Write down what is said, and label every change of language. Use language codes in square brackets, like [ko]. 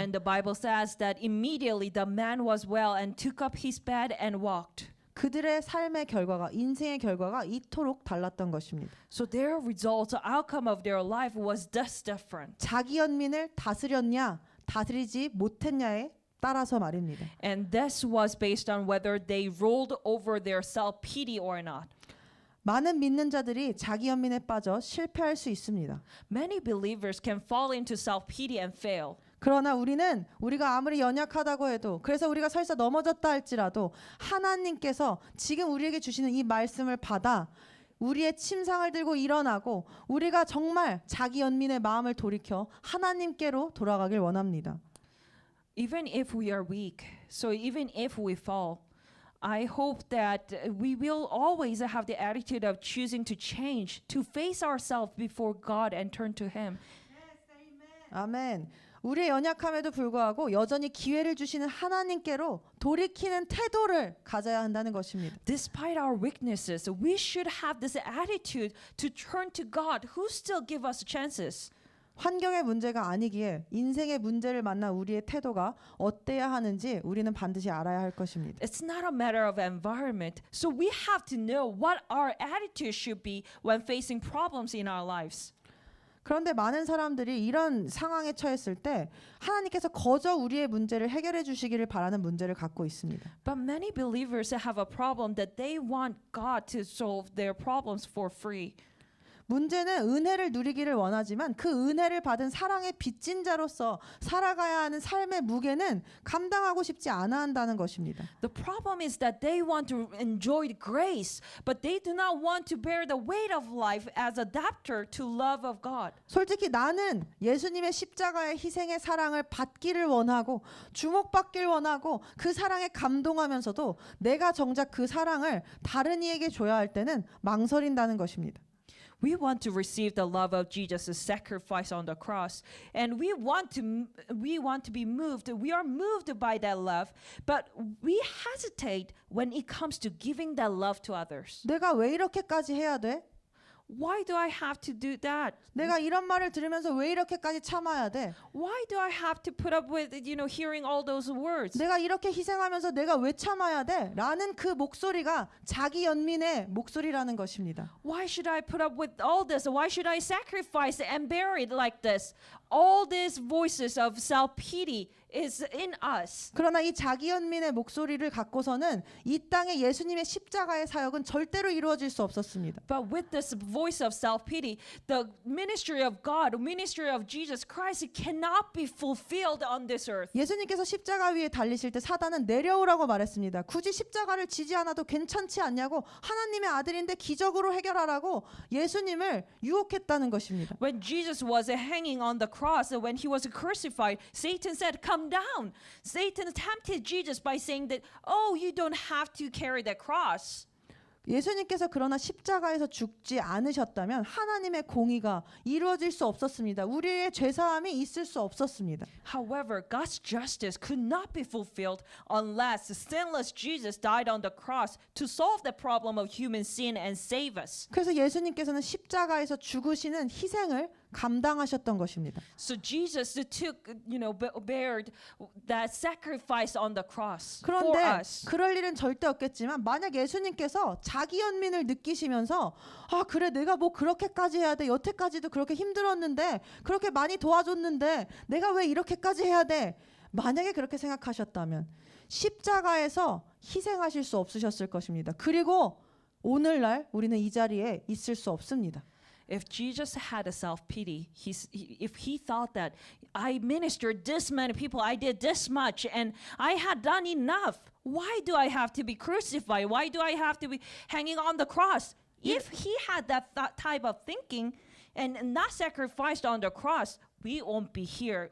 [en] And the Bible says that immediately the man was well and took up his bed and walked. [ko] 그들의 삶의 결과가 인생의 결과가 이토록 달랐던 것입니다. [en] So their result, the outcome of their life was thus different. [ko] 자기 연민을 다스렸냐, 다스리지 못했냐에 따라서 말입니다. [en] And this was based on whether they rolled over their self-pity or not. [ko] 많은 믿는 자들이 자기 연민에 빠져 실패할 수 있습니다. [en] Many believers can fall into self-pity and fail. [ko] 그러나 우리가 아무리 연약하다고 해도 그래서 우리가 설사 넘어졌다 할지라도 하나님께서 지금 우리에게 주시는 이 말씀을 받아 우리의 침상을 들고 일어나고 우리가 정말 자기 연민의 마음을 돌이켜 하나님께로 돌아가길 원합니다. [en] Even if we are weak, so even if we fall, I hope that we will always have the attitude of choosing to change, to face ourselves before God and turn to Him. [ko] 아멘. 우리의 연약함에도 불구하고 여전히 기회를 주시는 하나님께로 돌이키는 태도를 가져야 한다는 것입니다. [en] Despite our weaknesses, we should have this attitude to turn to God, who still give us chances. [ko] 환경의 문제가 아니기에 인생의 문제를 만난 우리의 태도가 어때야 하는지 우리는 반드시 알아야 할 것입니다. [en] It's not a matter of environment, so we have to know what our attitude should be when facing problems in our lives. [ko] 그런데 많은 사람들이 이런 상황에 처했을 때 하나님께서 거저 우리의 문제를 해결해 주시기를 바라는 문제를 갖고 있습니다. [en] But many believers have a problem that they want God to solve their problems for free. [ko] 문제는 은혜를 누리기를 원하지만 그 은혜를 받은 사랑의 빚진 자로서 살아가야 하는 삶의 무게는 감당하고 싶지 않아 한다는 것입니다. [en] The problem is that they want to enjoy grace, but they do not want to bear the weight of life as adapter to love of God. [ko] 솔직히 나는 예수님의 십자가의 희생의 사랑을 받기를 원하고 주목받기를 원하고 그 사랑에 감동하면서도 내가 정작 그 사랑을 다른 이에게 줘야 할 때는 망설인다는 것입니다. [en] We want to receive the love of Jesus' sacrifice on the cross, and we want to be moved. We are moved by that love, but we hesitate when it comes to giving that love to others. [ko] 내가 왜 이렇게까지 해야 돼? [en] Why do I have to do that? [ko] 내가 이런 말을 들으면서 왜 이렇게까지 참아야 돼? [en] Why do I have to put up with, hearing all those words? [ko] 내가 이렇게 희생하면서 내가 왜 참아야 돼? 라는 그 목소리가 자기 연민의 목소리라는 것입니다. [en] Why should I put up with all this? Why should I sacrifice and bear it like this? All these voices of self-pity is in us. [ko] 그러나 이 자기 연민의 목소리를 갖고서는 이 땅에 예수님의 십자가의 사역은 절대로 이루어질 수 없었습니다. [en] But with this voice of self-pity, the ministry of God, ministry of Jesus Christ, it cannot be fulfilled on this earth. [ko] 예수님께서 십자가 위에 달리실 때 사단은 내려오라고 말했습니다. 굳이 십자가를 지지 않아도 괜찮지 않냐고 하나님의 아들인데 기적으로 해결하라고 예수님을 유혹했다는 것입니다. [en] When Jesus was hanging on the cross, when he was crucified, Satan said, "Come down." Satan tempted Jesus by saying that, "Oh, you don't have to carry that cross." [ko] 예수님께서 그러나 십자가에서 죽지 않으셨다면 하나님의 공의가 이루어질 수 없었습니다. 우리의 죄사함이 있을 수 없었습니다. [en] However, God's justice could not be fulfilled unless the sinless Jesus died on the cross to solve the problem of human sin and save us. [ko] 그래서 예수님께서는 십자가에서 죽으시는 희생을 감당하셨던 것입니다. [en] So Jesus took, bared that sacrifice on the cross for [ko] 그런데 [en] us. [ko] 그럴 일은 절대 없겠지만 만약 예수님께서 자기 연민을 느끼시면서 아 그래 내가 뭐 그렇게까지 해야 돼 여태까지도 그렇게 힘들었는데 그렇게 많이 도와줬는데 내가 왜 이렇게까지 해야 돼 만약에 그렇게 생각하셨다면 십자가에서 희생하실 수 없으셨을 것입니다. 그리고 오늘날 우리는 이 자리에 있을 수 없습니다. [en] If Jesus had a self-pity, if he thought that I ministered this many people, I did this much, and I had done enough, why do I have to be crucified? Why do I have to be hanging on the cross? If he had that type of thinking and not sacrificed on the cross, we won't be here.